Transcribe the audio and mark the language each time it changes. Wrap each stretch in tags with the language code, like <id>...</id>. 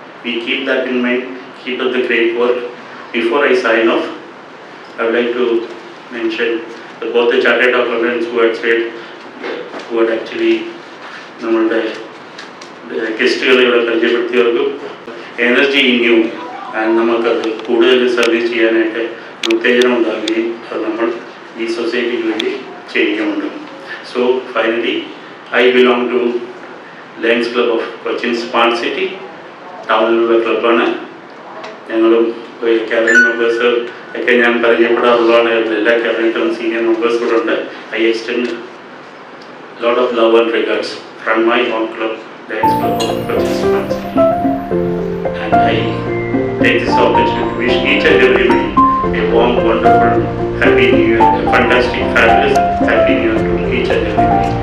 <en>We keep that in mind, keep up the great work. Before I sign off, I would like to mention both the chartered accountants who had said, who had actually</en> <ml>നമ്മളുടെ ഗസ്റ്റുകളെ ഇവിടെ പരിചയപ്പെടുത്തിയവർക്കും energy ഇനിയും നമുക്കത് കൂടുതൽ service ചെയ്യാനായിട്ട് ഉത്തേജനം ഉണ്ടാകുകയും അത് നമ്മൾ ഈ സൊസൈറ്റിക്ക് വേണ്ടി ചെയ്യുന്നുണ്ട്.</ml> <en>So finally I belong to Lions Club of Cochin smart city.</en> <ml>ടൗണിലുള്ള ക്ലബ്ബാണ്. ഞങ്ങളും ക്യാബിനറ്റ് മെമ്പേഴ്സ് ഒക്കെ ഞാൻ പരിചയപ്പെടാറുള്ളതാണ്. എല്ലാ ക്യാബിനറ്റും സീനിയർ മെമ്പേഴ്സ് കൂടെ ഉണ്ട്.</ml> <en>I extend lot of love and regards from my own club, Lions Club of Kochi Smart City. And I take this opportunity to wish each and everybody a warm, wonderful, happy new year, a fantastic, fabulous, happy new year to each and everybody.</en>